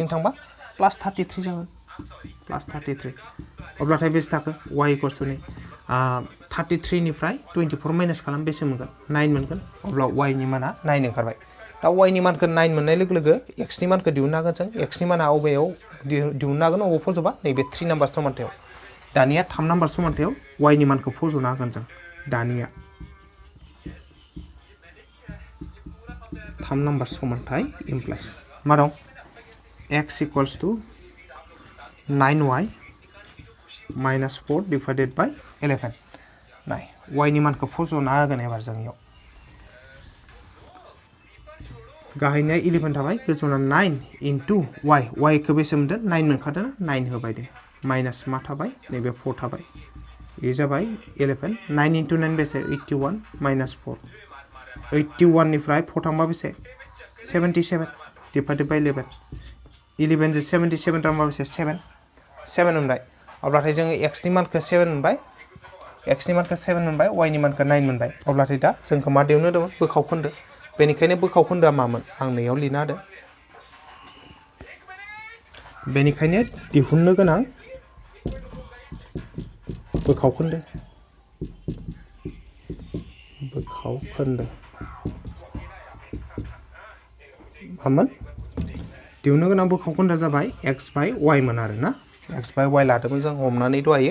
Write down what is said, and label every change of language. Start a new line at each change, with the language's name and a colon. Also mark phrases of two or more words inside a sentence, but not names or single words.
Bodo: थांबा +33 जागोन +33 अब्लाथाय बेसे थाखो y = 33 निफ्राय 24 माइनास खालाम बेसे मोनगोन 9 मोनगोन अब्ला y नि माना 9 ओंखारबाय दा y नि मानखौ 9 मोननाय लोगो लोगो x नि मानखौ दिहुननो हागोन जों x नि माना अबेयाव दिहुननो हागोन अबाव फज'बा नैबे 3 नाम्बार समान्थायाव दानिया 3 नाम्बार समान्थायाव y नि मानखौ फज'नो हागोन जों दानिया 3 नाम्बार समान्थाय इमप्लाइज मा दं x = 9y - 4
English: divided by 11
Bodo: नाय y नि मानखौ फज'ना होगोन एबार जों इयाव गाहायना 11 थाबाय गोजौना 9 * y खौ बेसे मोनदों 9 मोनखादों 9 होबाय दे माइनास मा थाबाय नैबे 4 थाबाय बे जाबाय 11 9 * 9 बेसे 81 - 4 81 निफ्राय 4 थांबा बेसे 77
English: divided by 11
Bodo: 11 जो 77 थांबा बेसे 7 मोनबाय अब्लाथाय जोङो x नि मानखौ 7 मोनबाय x नि मानखौ 7 मोनबाय y नि मानखौ 9 मोनबाय अब्लाथाय दा जोंखौ मा दिहुननो दंमोन बोखाव खोन्दो बेनिखायनो बोखाव खोन्दोआ मामोन आं नैयाव लिरना होदो बेनिखायनो दिहुननो गोनां बोखाव खोन्दो मामोन दिहुननो गोनां बोखाव खोन्दोआ जाबाय x/y मोन आरो ना x/y लादोंमोन जों हमनानै दहायो